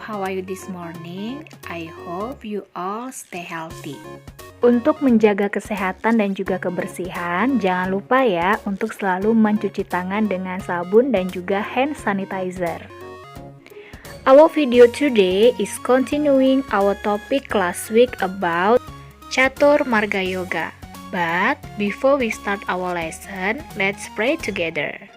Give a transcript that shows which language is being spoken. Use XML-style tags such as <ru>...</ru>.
<en>How are you this morning? I hope you all stay healthy.</en> <id>Untuk menjaga kesehatan dan juga kebersihan, jangan lupa ya untuk selalu mencuci tangan dengan sabun dan juga hand sanitizer.</id> <en>Our video today is continuing our topic last week about Catur Marga Yoga. But before we start our lesson, let's pray together.</en>